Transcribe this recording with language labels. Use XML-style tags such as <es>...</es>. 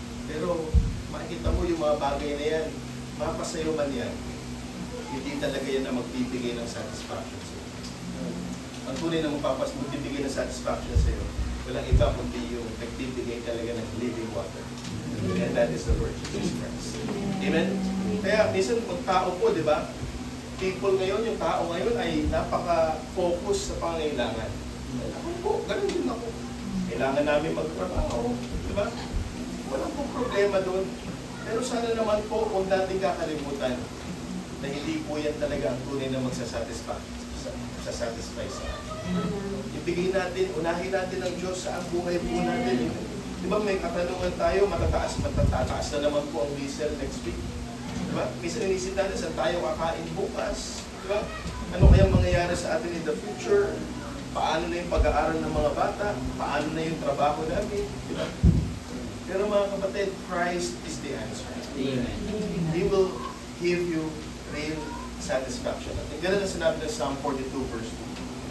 <tl>Pero makikita mo yung mga bagay na yan, mapasayo man yan, hindi talaga yan na magbibigay ng satisfaction sa iyo. Ang tunay na magbibigay ng satisfaction sa iyo, walang iba kundi yung nagbibigay talaga ng living water.</tl> <en>And that is the Lord Jesus Christ.</en> <tl>Amen? Kaya minsan kung tao po, di ba? People ngayon, yung tao ngayon ay napaka-focus sa pangangailangan. Ako po, ganun din ako. Kailangan namin magtrabaho, di ba? Walang po problema doon. Pero sana naman po, kung natin kakalimutan na hindi po yan talaga ang tunay na magsasatisfy sa atin. Ibigay natin, unahin natin ang Diyos sa ang buhay po natin. Di ba may katanungan tayo, matataas na naman po ang diesel next week. Di ba? Minsan inisip natin, saan tayo kakain bukas? Di ba? Ano kayang mangyayari sa atin in the future? Paano na yung pag-aaral ng mga bata? Paano na yung trabaho namin? Di ba? Pero mga kapatid,</tl> <en>Christ is the answer.</en> <tl>Amen.</tl> <en>He will give you real satisfaction.</en> <tl>At ganun ang sinabi ng Psalm 42 verse 2.</tl>